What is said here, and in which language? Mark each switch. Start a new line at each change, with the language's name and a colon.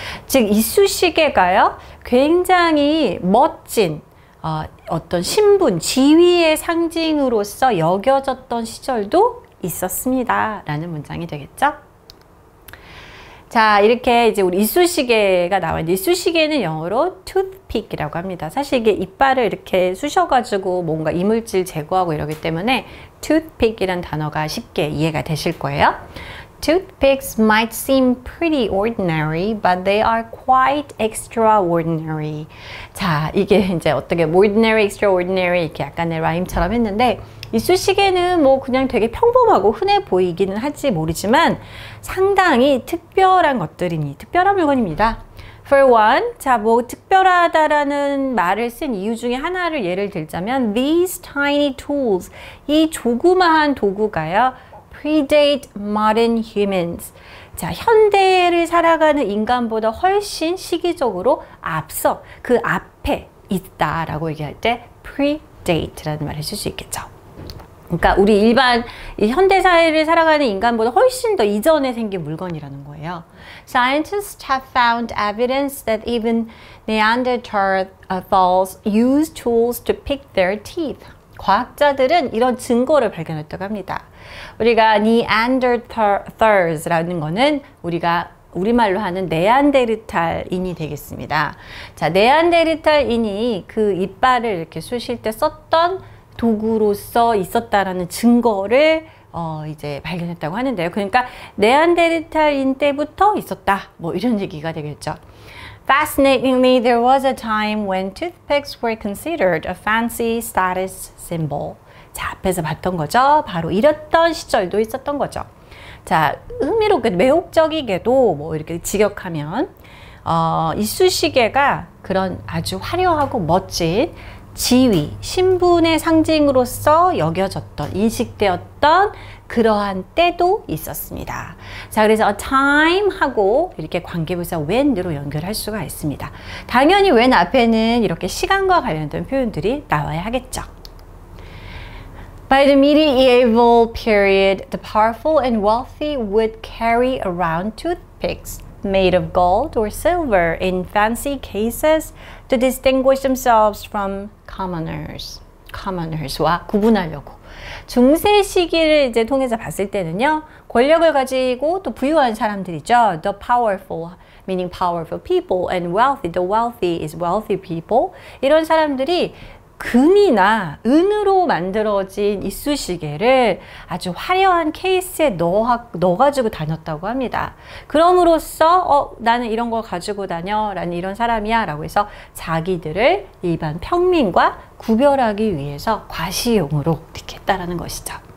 Korean: 즉 이쑤시개가요 굉장히 멋진 어떤 신분, 지위의 상징으로서 여겨졌던 시절도 있었습니다 라는 문장이 되겠죠. 자, 이렇게 이제 우리 이쑤시개가 나와요. 이쑤시개는 영어로 toothpick이라고 합니다. 사실 이게 이빨을 이렇게 쑤셔가지고 뭔가 이물질 제거하고 이러기 때문에 toothpick이란 단어가 쉽게 이해가 되실 거예요.
English: Toothpicks might seem pretty ordinary, but they are quite extraordinary.
Korean: 자, 이게 이제 어떻게 ordinary, extraordinary 이렇게 약간의 라임처럼 했는데 이쑤시개는 뭐 그냥 되게 평범하고 흔해 보이기는 할지 모르지만 상당히 특별한 특별한 물건입니다.
English: For one,
Korean: 자, 뭐 특별하다라는 말을 쓴 이유 중에 하나를 예를 들자면
English: these tiny tools,
Korean: 이 조그마한 도구가요
English: predate modern humans.
Korean: 자, 현대를 살아가는 인간보다 훨씬 시기적으로 앞서 그 앞에 있다라고 얘기할 때 predate라는 말을 쓸 수 있겠죠. 그러니까 우리 일반 이 현대 사회를 살아가는 인간보다 훨씬 더 이전에 생긴 물건이라는 거예요.
English: Scientists have found evidence that even Neanderthals used tools to pick their teeth.
Korean: 과학자들은 이런 증거를 발견했다고 합니다. 우리가 Neanderthals라는 거는 우리가 우리말로 하는 네안데르탈인이 되겠습니다. 자, 네안데르탈인이 그 이빨을 이렇게 쑤실 때 썼던 도구로서 있었다라는 증거를 이제 발견했다고 하는데요. 그러니까 네안데르탈인 때부터 있었다. 뭐 이런 얘기가 되겠죠.
English: Fascinatingly, there was a time when toothpicks were considered a fancy status symbol.
Korean: 자, 앞에서 봤던 거죠. 바로 이랬던 시절도 있었던 거죠. 자, 흥미롭게 매혹적이게도 뭐 이렇게 직역하면 이쑤시개가 그런 아주 화려하고 멋진 지위, 신분의 상징으로서 여겨졌던, 인식되었던 그러한 때도 있었습니다. 자, 그래서 a time 하고 이렇게 관계부사 when으로 연결할 수가 있습니다. 당연히 when 앞에는 이렇게 시간과 관련된 표현들이 나와야 하겠죠.
English: By the medieval period, the powerful and wealthy would carry around toothpicks made of gold or silver in fancy cases to distinguish themselves from commoners
Korean: 와 구분하려고. 중세 시기를 이제 통해서 봤을 때는요, 권력을 가지고 또 부유한 사람들이죠.
English: The powerful, meaning powerful people, and wealthy, the wealthy is wealthy people.
Korean: 이런 사람들이 금이나 은으로 만들어진 이쑤시개를 아주 화려한 케이스에 넣어가지고 다녔다고 합니다. 그럼으로써 나는 이런 걸 가지고 다녀 라는 이런 사람이야 라고 해서 자기들을 일반 평민과 구별하기 위해서 과시용으로 이렇게 했다라는 것이죠.